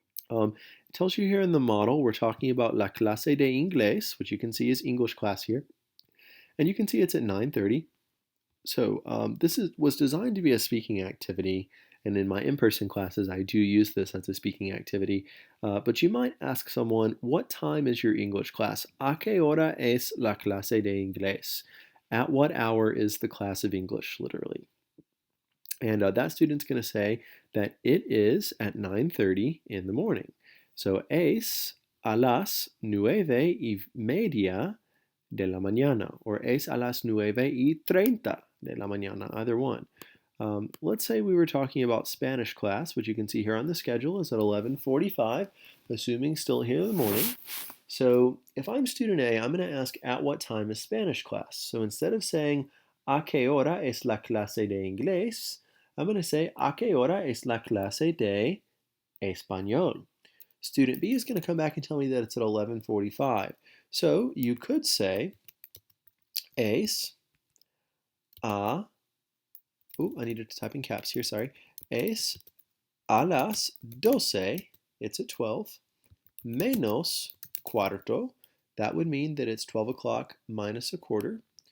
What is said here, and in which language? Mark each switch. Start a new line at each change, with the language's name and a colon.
English: It tells you here in the model, we're talking about
Spanish: la clase de inglés,
English: which you can see is English class here. And you can see it's at 9:30. So was designed to be a speaking activity, and in my in-person classes, I do use this as a speaking activity. But you might ask someone, what time is your English class?
Spanish: ¿A qué hora es la clase de inglés?
English: At what hour is the class of English, literally? And that student's going to say that it is at 9:30 in the morning.
Spanish: So es a las 9:30 de la mañana, or es a las 9:30 de la mañana, either one.
English: Let's say we were talking about Spanish class, which you can see here on the schedule is at 11:45, assuming still here in the morning. So if I'm student A, I'm going to ask at what time is Spanish class. So instead of saying
Spanish: a qué hora es la clase de inglés,
English: I'm going to say
Spanish: a qué hora es la clase de español.
English: Student B is going to come back and tell me that it's at 11:45. So you could say es a, I needed to type in caps here, sorry.
Spanish: Es a las 12,
English: it's at 12,
Spanish: menos cuarto,
English: that would mean that it's 12 o'clock minus a quarter.